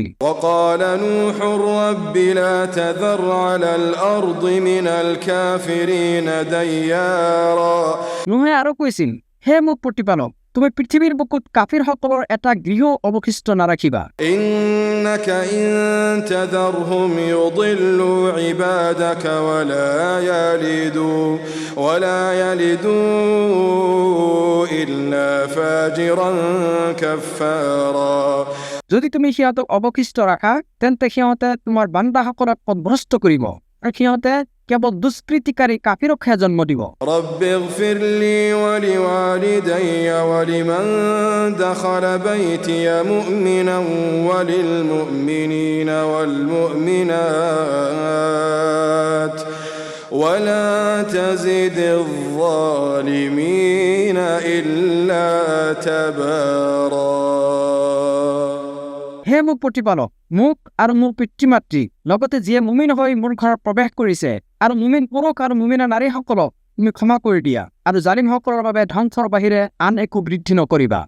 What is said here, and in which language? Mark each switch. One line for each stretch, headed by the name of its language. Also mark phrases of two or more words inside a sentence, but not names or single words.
Arabic: وقال نوح رب لا تذر على الأرض من الكافرين ديارا
Assamese: নুহে আৰু কৈছিল, হে মোৰ প্ৰতিপালক, তুমি পৃথিৱীৰ বুকুত কাফিৰসকলৰ এটা গৃহ অৱশিষ্ট নাৰাখিবা।
Arabic: إنك إن تذرهم يضلوا عبادك ولا يلدوا إلا فاجرا كفارا
Assamese: যদি তুমি সিহঁতক অৱশিষ্ট ৰাখা, তেন্তে সিহঁতে তোমাৰ বান্দাসকলক পথভ্ৰষ্ট কৰিব, আৰু সিহঁতে কেৱল দুষ্কৃতিকাৰী কাফিৰকহে জন্ম দিব।
Arabic: رب اغفر لي ولوالدي ولمن دخل بيتي مؤمنا وللمؤمنين والمؤمنات ولا تزد الظالمين إلا تبارا
Assamese: হে মোৰ প্ৰতিপালক, মোক আৰু মোৰ পিতৃ মাতৃ লগতে যিয়ে মুমিন হৈ মোৰ ঘৰত প্ৰৱেশ কৰিছে আৰু মুমিন পুৰুষ আৰু মুমিনা নাৰীসকলক তুমি ক্ষমা কৰি দিয়া, আৰু জালিমসকলৰ বাবে ধ্বংসৰ বাহিৰে আন একো বৃদ্ধি নকৰিবা।